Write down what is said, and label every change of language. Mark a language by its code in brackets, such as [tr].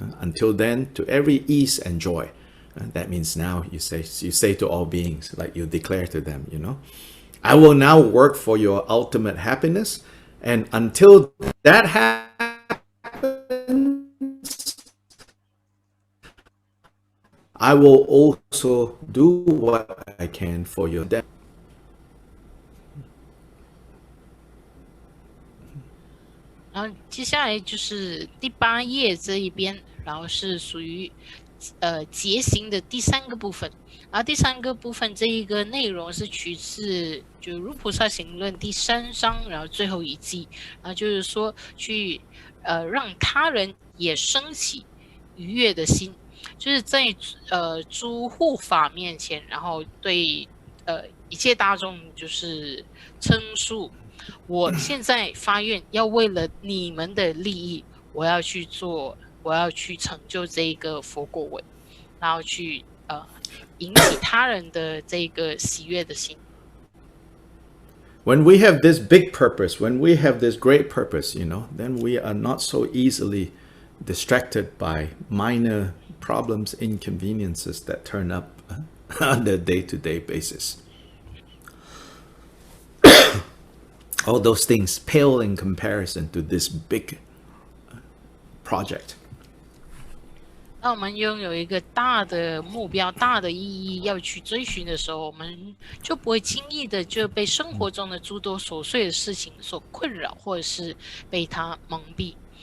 [en] Until then, to every ease and joy. That means now you say to all beings, like you declare to them, I will now work for your ultimate happiness. And until that happens, I will also do what I can for your death. [zh] 然后接下来就是第8页这一边，然后是属于结行的第3个部分。然后第3个部分这一个内容是取自就《入菩萨行论》第3章，然后最后一偈，然后就是说去让他人也升起愉悦的心，就是在诸护法面前，然后对一切大众就是称述。我现在发愿要为了你们的利益，我要去成就这个佛果位，然后去引起他人的这个喜悦的心。 [en] When we have this big purpose, when we have this great purpose, then we are not so easily distracted by minor problems, inconveniences that turn up on a day-to-day basis. All those things pale in comparison to this big project. [zh] 当我们拥有一个大的目标、大的意义要去追寻的时候，我们就不会轻易的就被生活中的诸多琐碎的事情所困扰，或者是被它蒙蔽。